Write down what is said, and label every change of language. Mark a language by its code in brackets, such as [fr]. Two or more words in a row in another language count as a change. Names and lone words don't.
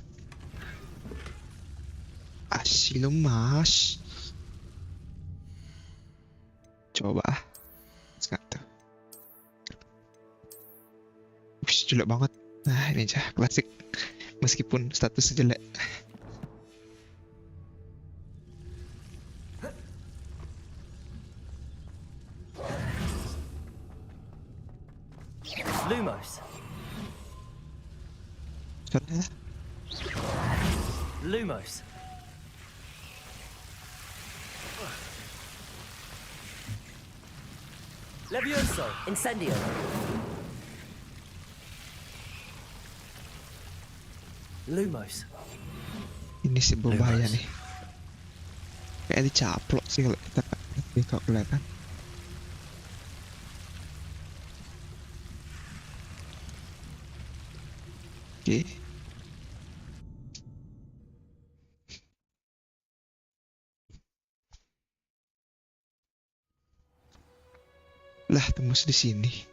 [id] Asli mas. Coba sekarang tuh. Ush, jelek banget. Nah ini aja klasik. Meskipun status jelek. Lumos. Soalnya Lumos. Levioso. Incendio. Lumos. ini sih berbahaya nih. Kayak dicaplok sih kalau kita kalau kelihatan. Oke. Lah, tembus di sini.